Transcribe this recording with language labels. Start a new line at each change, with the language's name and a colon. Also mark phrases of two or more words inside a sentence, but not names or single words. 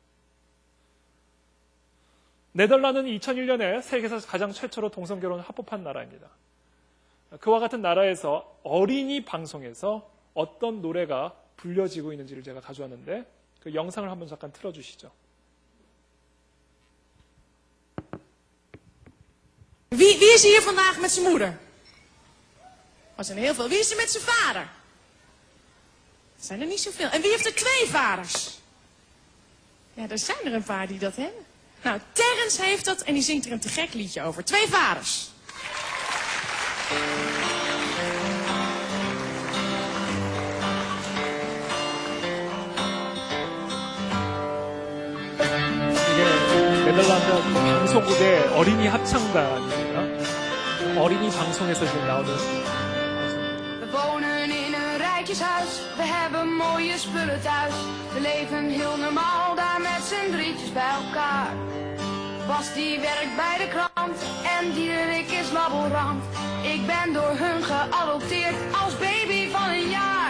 Korean: 네덜란드는 2001년에 세계에서 가장 최초로 동성 결혼을 합법한 나라입니다. 그와 같은 나라에서 어린이 방송에서 어떤 노래가 불려지고 있는지를 제가 가져왔는데 그 영상을 한번 잠깐 틀어주시죠.
Dutch: Wie is hier vandaag met zijn moeder? Er zijn heel veel. Wie is er met zijn vader? Er zijn er niet zoveel. En wie heeft er 2 vaders? Ja, er zijn er een paar die dat hebben. Nou, Terrence heeft dat en die zingt er een te gek liedje over. 2 vaders.
Korean: 이게 네덜란드 방송국의 어린이 합창단입니다. 어린이 방송에서 지금 나오는 방송입니다.
Dutch: We wonen in een rijtjeshuis, we hebben mooie spullen thuis. We leven heel normaal daar met z'n drietjes bij elkaar. Bas die werkt bij de krant en Diederik is laborant. Ik ben door hun geadopteerd als baby van een jaar.